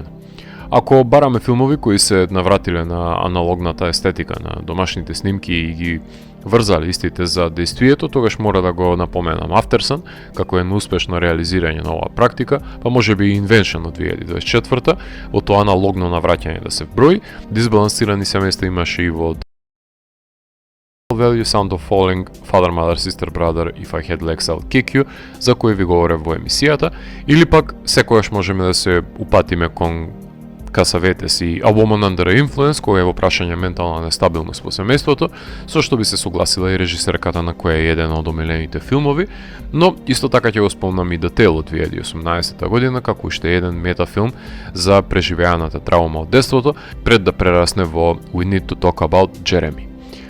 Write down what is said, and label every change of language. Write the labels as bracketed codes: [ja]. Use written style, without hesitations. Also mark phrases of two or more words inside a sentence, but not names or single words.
[mk] Ако бараме филмови кои се навратиле на аналогната естетика на домашните снимки и ги врзали истите за дејствието, тогаш мора да го напоменам Aftersun, како едно успешно реализирање на оваа практика, па може би Invention од 2024, во тоа аналогно навраќање да се вброи, дисбалансирани семејства имаше и во Value, Sound of Falling, Father, Mother, Sister, Brother, If I Had Legs I'll Kick You, за кои ви говорев во емисијата, или пак секојаш можеме да се упатиме кон Касаветес и A Woman Under Influence, која е во прашање ментална нестабилност во семејството, со што би се согласила и режисерката на која е еден од омилените филмови, но исто така ќе го спомнам и The Tale од 2018 година, како уште еден метафилм за преживеаната траума од детството, пред да прерасне во We Need to Talk About Jeremy.